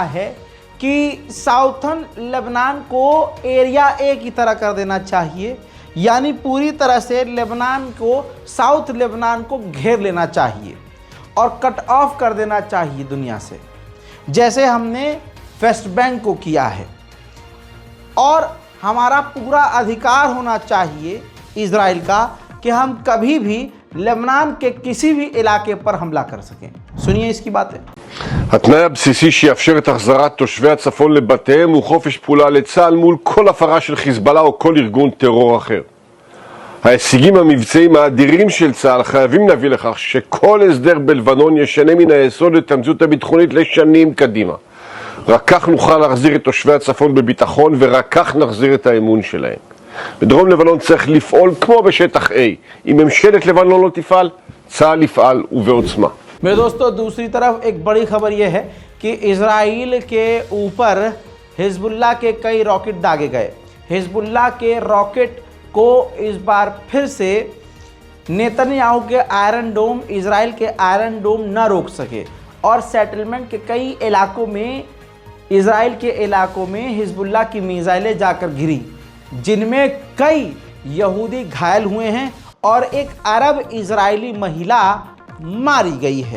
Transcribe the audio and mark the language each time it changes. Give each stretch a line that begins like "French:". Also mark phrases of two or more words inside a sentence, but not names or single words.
Hindi: है कि साउथर्न लेबनान को एरिया ए की तरह कर देना चाहिए, यानी पूरी तरह से लेबनान को, साउथ लेबनान को घेर लेना चाहिए और
English: cut off
Hindi: कर देना चाहिए दुनिया से, जैसे हमने वेस्ट बैंक को किया है। और हमारा पूरा अधिकार होना चाहिए इजराइल का कि हम कभी भी लेबनान के किसी भी इलाके पर हमला कर सकें। सुनिए इसकी बातें।
Hebrew: התנאי הבסיסי שיאפשר את החזרת תושבי הצפון לבתיהם הוא חופש פעולה לצה"ל מול כל הפרה של חיזבאללה או כל ארגון טרור אחר. ההישגים המבצעיים האדירים של צה"ל חייבים להביא לכך שכל הסדר בלבנון ישנה מן היסוד את המציאות הביטחונית לשנים קדימה. רק כך נוכל להחזיר את תושבי הצפון בביטחון ורק כך נחזיר את האמון שלהם. בדרום לבנון צריך לפעול כמו בשטח A. אם ממשלת לבנון לא תפעל, צה"ל יפעל ובעוצמה.
Hindi: मेरे दोस्तों, दूसरी तरफ एक बड़ी खबर यह है कि इजराइल के ऊपर हिजबुल्लाह के कई रॉकेट दागे गए। हिजबुल्लाह के रॉकेट को इस बार फिर से नेतन्याहू के आयरन डोम, इजराइल के आयरन डोम न रोक सके और सेटलमेंट के कई इलाकों में, इजराइल के इलाकों में हिजबुल्लाह की मिसाइलें जाकर गिरी, जिनमें कई यहूदी घायल हुए हैं और एक अरब इजरायली महिला मारी गई है।